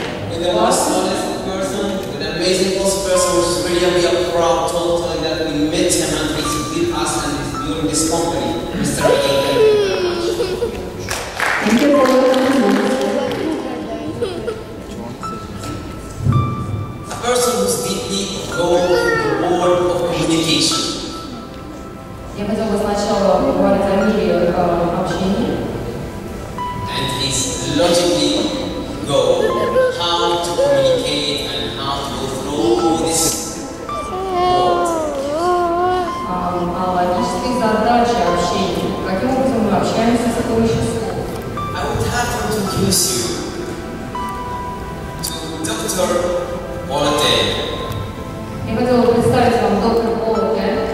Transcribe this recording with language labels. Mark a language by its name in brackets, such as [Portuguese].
[English] With the most honest person, with an amazing person, which is really we are proud totally that we met him and he's with us and he's during this company, Mr. Aydin. Thank you for coming. A person who's deeply gone to the world of communication. [Russian] Я хотела бы сначала поговорить о мире общения. [English] And he's logically go how to communicate and how to go through this world. [Russian] О логической задаче общения. Каким образом мы общаемся с помощью слов. [English] I would have to introduce you to Dr. Bolate. [Russian] Я хотела бы представить вам доктор Болате.